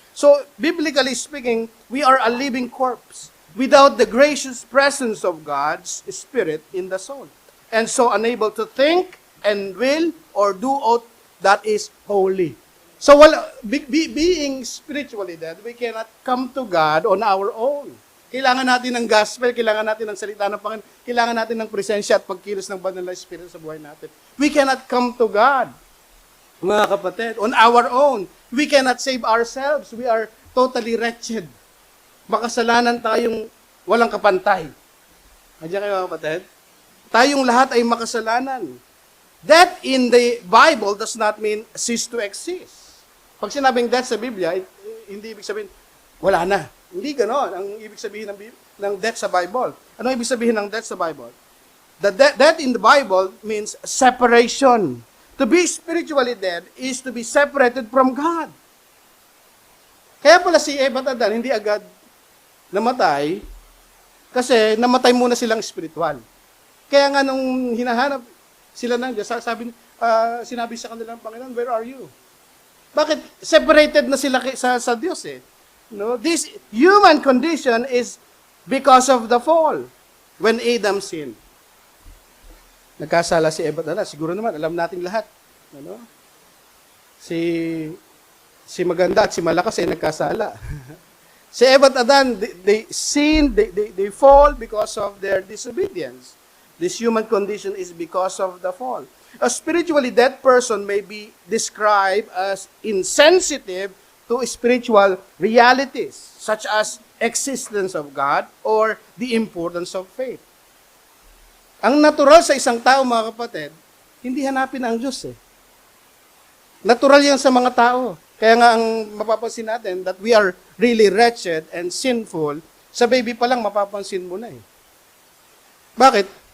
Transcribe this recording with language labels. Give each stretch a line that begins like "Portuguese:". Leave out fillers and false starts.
English: So, biblically speaking, we are a living corpse without the gracious presence of God's Spirit in the soul. And so unable to think and will or do aught that is holy. So being spiritually dead, we cannot come to God on our own.
Filipino: Kailangan natin ng gospel, kailangan natin ng salita ng Panginoon, kailangan natin ng presensya at pagkilos ng banal na Espiritu sa buhay natin.
English: We cannot come to God,
Filipino: mga kapatid,
English: on our own. We cannot save ourselves. We are totally wretched.
Filipino: Makasalanan tayong walang kapantay. Andiyan kayo, mga kapatid? Tayong lahat ay makasalanan.
English: That in the Bible does not mean cease to exist.
Filipino: Pag sinabing death sa Biblia, hindi ibig sabihin, wala na. Hindi ganon. Ang ibig sabihin ng death sa Bible. Ano ibig sabihin ng death sa Bible?
English: The death in the Bible means separation. To be spiritually dead is to be separated from God.
Filipino: Kaya pala si Eva at Adan hindi agad namatay kasi namatay muna silang spiritual. Kaya nga nung hinahanap sila ng Diyos, sinabi sa kanila ng Panginoon,
English: "Where are you?"
Filipino: Bakit? Separated na sila sa Diyos eh. No?
English: This human condition is because of the fall. When Adam sinned.
Filipino: Nagkasala si Eva at Adan. Siguro naman, alam nating lahat. Ano? Si maganda at si malakas ay nagkasala. Si Eva at Adan,
English: they sinned, they fall because of their disobedience. This human condition is because of the fall. A spiritually dead person may be described as insensitive to spiritual realities, such as existence of God or the importance of faith.
Filipino: Ang natural sa isang tao, mga kapatid, hindi hanapin ang Diyos eh. Natural yan sa mga tao. Kaya nga ang mapapansin natin
English: that we are really wretched and sinful,
Filipino: sa baby pa lang mapapansin mo na eh. Bakit?